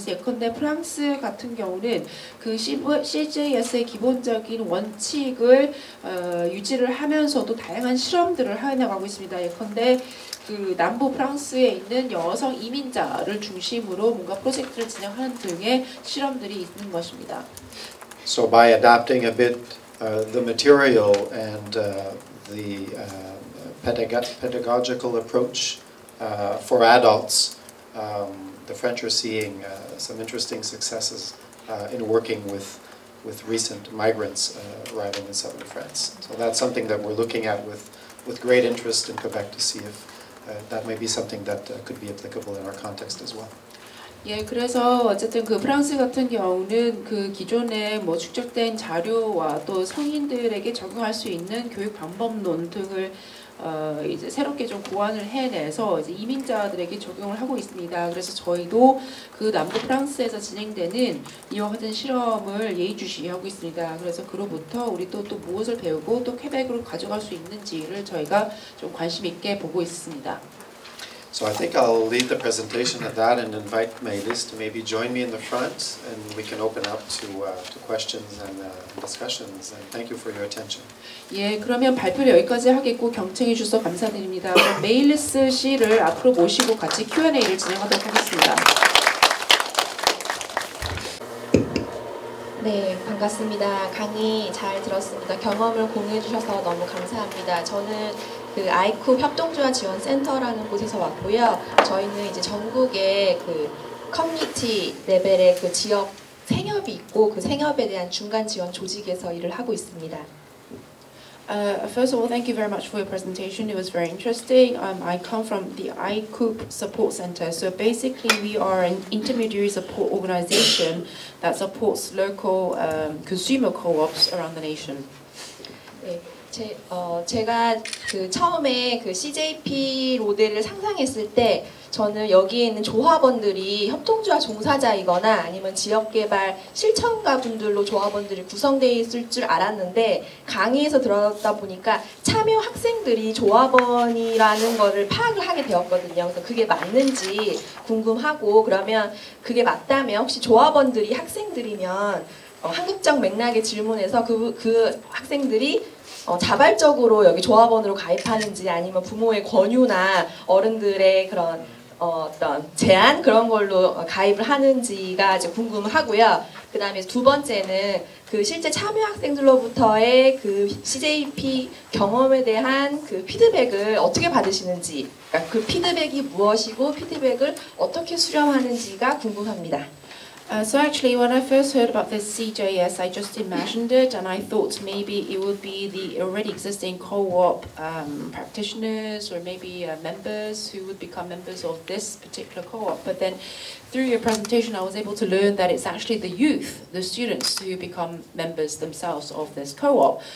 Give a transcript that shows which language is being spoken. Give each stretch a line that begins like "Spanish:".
Korean: 그래서 예컨대 프랑스 같은 경우는 그 CJS의 기본적인 원칙을 유지를 하면서도 다양한 실험들을 해나가고 있습니다. 예컨대 그 남부 프랑스에 있는 여성 이민자를 중심으로 뭔가 프로젝트를 진행하는 등의 실험들이 있는 것입니다.
English: So by adapting a bit the material and the pedagogical approach for adults, the French are seeing some interesting successes in working with recent migrants arriving in southern France. So that's something that we're looking at with great interest in Quebec to see if that may be something that could be applicable in our context as well.
Korean: 예, 그래서 어쨌든 그 프랑스 같은 경우는 그 기존에 뭐 축적된 자료와 또 성인들에게 적용할 수 있는 교육 방법론 등을 이제 새롭게 좀 고안을 해내서 이제 이민자들에게 적용을 하고 있습니다. 그래서 저희도 그 남부 프랑스에서 진행되는 이와 같은 실험을 예의주시하고 있습니다. 그래서 그로부터 우리 또 무엇을 배우고 또 퀘벡으로 가져갈 수 있는지를 저희가 좀 관심 있게 보고 있습니다.
English: So I think I'll leave the presentation at that and invite Maëlys to maybe join me in the front, and we can open up to questions and discussions. And thank you for your attention.
Korean: 예, 그러면 발표를 여기까지 하겠고 경청해 주셔서 감사드립니다. 그럼 메일리스 씨를 앞으로 모시고 같이 Q&A를 진행하도록 하겠습니다. 네, 반갑습니다. 강의 잘 들었습니다. 경험을 공유해 주셔서 너무 감사합니다. 저는 그 아이쿱 협동조합지원센터라는 곳에서 왔고요. 저희는 이제 전국의 그 커뮤니티 레벨의 그 지역 생협이 있고 그 생협에 대한 중간 지원 조직에서 일을 하고 있습니다.
English: First of all, thank you very much for your presentation. It was very interesting. I come from the iCoop Support Center. So basically, we are an intermediary support organization that supports local consumer co-ops around the nation.
Korean: 네, 제가 그 처음에 그 CJP 모델을 상상했을 때 저는 여기에 있는 조합원들이 협동조합 종사자이거나 아니면 지역개발 실천가 분들로 조합원들이 구성되어 있을 줄 알았는데 강의에서 들었다 보니까 참여 학생들이 조합원이라는 거를 파악을 하게 되었거든요. 그래서 그게 맞는지 궁금하고, 그러면 그게 맞다면 혹시 조합원들이 학생들이면 한국적 맥락의 질문에서 그 학생들이 자발적으로 여기 조합원으로 가입하는지 아니면 부모의 권유나 어른들의 그런 어떤 제안 그런 걸로 가입을 하는지가 이제 궁금하고요. 그 다음에 두 번째는 그 실제 참여 학생들로부터의 그 CJP 경험에 대한 그 피드백을 어떻게 받으시는지, 그러니까 그 피드백이 무엇이고 피드백을 어떻게 수렴하는지가 궁금합니다.
English: So actually, when I first heard about this CJS, I just imagined it, and I thought maybe it would be the already existing co-op practitioners or maybe members who would become members of this particular co-op. But then, through your presentation, I was able to learn that it's actually the youth, the students, who become members themselves of this co-op.